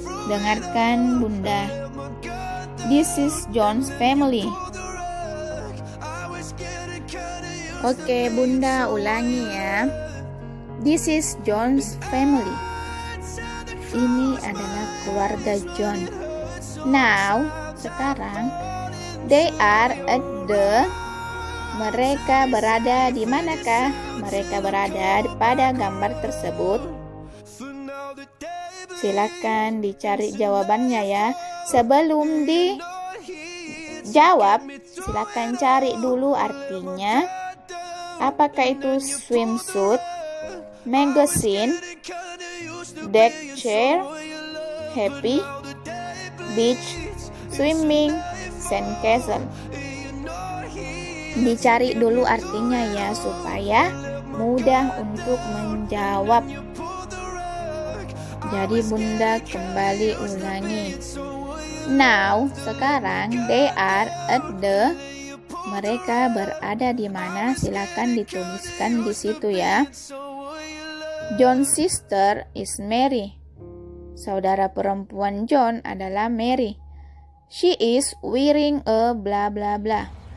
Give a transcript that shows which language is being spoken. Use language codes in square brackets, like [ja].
[id] Dengarkan Bunda. [en] This is John's family. [id] Oke, Bunda ulangi ya. [en] This is John's family. [id] Ini adalah keluarga John. [en] Now, [id] sekarang [en] they are at the... [id] Mereka berada di manakah? Mereka berada pada gambar tersebut. Silakan dicari jawabannya ya. Sebelum dijawab, silakan cari dulu artinya. Apakah itu [en] swimsuit, magazine, deck chair, happy, beach, swimming, sandcastle. [id] Dicari dulu artinya ya supaya mudah untuk menjawab. Jadi Bunda kembali ulangi. [en] Now, [id] sekarang [en] they are at the. [id] Mereka berada di mana? Silakan dituliskan di situ ya. [en] John's sister is Mary. [id] Saudara perempuan John adalah Mary. [en] She is wearing a bla bla bla.